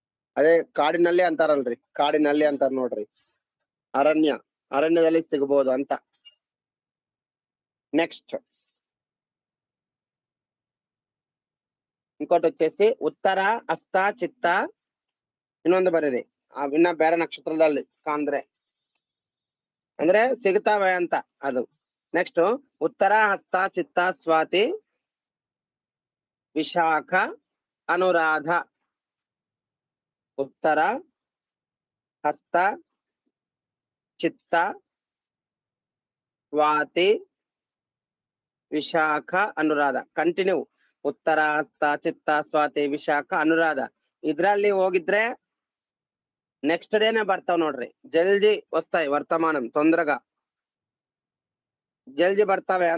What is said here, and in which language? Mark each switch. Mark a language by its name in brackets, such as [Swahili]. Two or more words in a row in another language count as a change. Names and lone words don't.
[Kannada] ಅದೇ ಕಾಡಿನಲ್ಲಿ ಅಂತಾರಲ್ರಿ, ಕಾಡಿನಲ್ಲಿ ಅಂತಾರ ನೋಡ್ರಿ, ಅರಣ್ಯದಲ್ಲಿ ಸಿಗಬಹುದು ಅಂತ. [Telugu] నెక్స్ట్ ఇంకోటి వచ్చేసి ఉత్తర, [Kannada] ಹಸ್ತ, ಚಿತ್ತ, ಇನ್ನೊಂದು ಬರೀರಿ ಇನ್ನ ಬೇರೆ ನಕ್ಷತ್ರದಲ್ಲಿ ಕಾಂದ್ರೆ ಅಂದ್ರೆ ಸಿಗ್ತಾವೆ ಅಂತ ಅದು. ನೆಕ್ಸ್ಟ್ ಉತ್ತರ, ಹಸ್ತ, ಚಿತ್ತ, ಸ್ವಾತಿ, ವಿಶಾಖ, ಅನುರಾಧ. ಉತ್ತರ, ಹಸ್ತ, ಚಿತ್ತ, ಸ್ವಾತಿ, ವಿಶಾಖ, ಅನುರಾಧ. ಕಂಟಿನ್ಯೂ ಉತ್ತರ, ಹಸ್ತ, ಚಿತ್ತ, ಸ್ವಾತಿ, ವಿಶಾಖ, ಅನುರಾಧ. ಇದ್ರಲ್ಲಿ ಹೋಗಿದ್ರೆ [English] next day [Kannada] ಬರ್ತಾವ್ ನೋಡ್ರಿ. [Telugu] జల్దీ వస్తాయి వర్తమానం, తొందరగా జల్దీ [Kannada] ಬರ್ತಾವೆ ಅಂತ.